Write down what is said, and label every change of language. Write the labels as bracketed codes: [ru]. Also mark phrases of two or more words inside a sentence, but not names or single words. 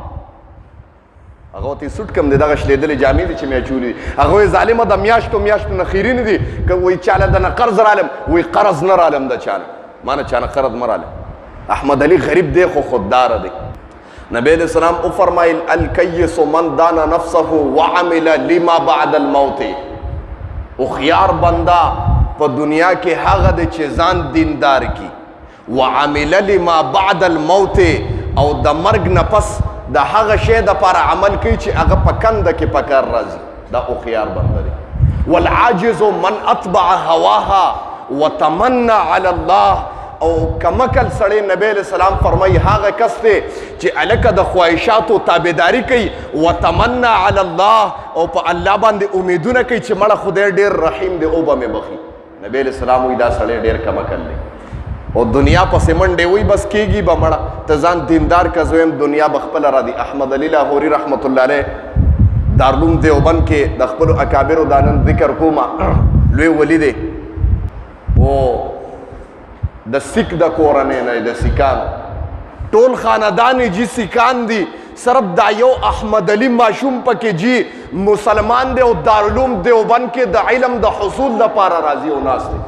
[ps] هغه ورته سوټ کم دی، دغه شلېدلې جامې دي چې مې اچولي دي. هغه وایي ظالمه د میاشتو نه خیري نه دي، که وایي چاله د نه قرض رالم، وایي قرض نه رالم د چانه، ما نه چانه قرض مه رالم. احمد علي غریب دی خو خودداره دی. [ar] نبی علیہ السلام وفرمایل الکیس من دان نفسه وعمل لما بعد الموت. [ps] هوښیار بنده په دنیا کې هغه دی چې ځان دیندار کی، [ar] وعمل لما بعد الموت، [ps] او د مرګ نه پس د هغه شی دپاره عمل کوي چې هغه په کنده کې په کار راځي. دا هوښیار بنده دی. [ar] والعاجز من اتبع هواها وتمنى على الله. [ps] او کمکل سړی نبی [ar] علیہ السلام [ps] فرمایي هغه کس دی چې هلکه د خواهشاتو تابعداري کوي، [ar] وتمنى على الله، [ps] او په الله باندې امیدونه کوي چې مړه خدای ډېر رحیم دی او به مې بخي. نبی [ar] علیہ السلام [ps] وایي دا سړی ډېر کمکل دی. او دنیا پسې منډې وایي بس کېږي به مړه، ته ځان دیندار که زویم دنیا به خپله را دي. احمد علي لاهوري [ar] رحمت الله علیه [ps] دارالعلوم دیوبند کې د خپلو اکابرو دا نن ذکر کومه لوی ولي دی، او د سیک د کورنۍ نه د سیکانو ټول خاندان یې جي سیکان دي، صرف دا یو احمد علي ماشوم پکې جي مسلمان دی، او دارالعلوم دیوبند کې د علم د حصول دپاره راځي او ناست دی.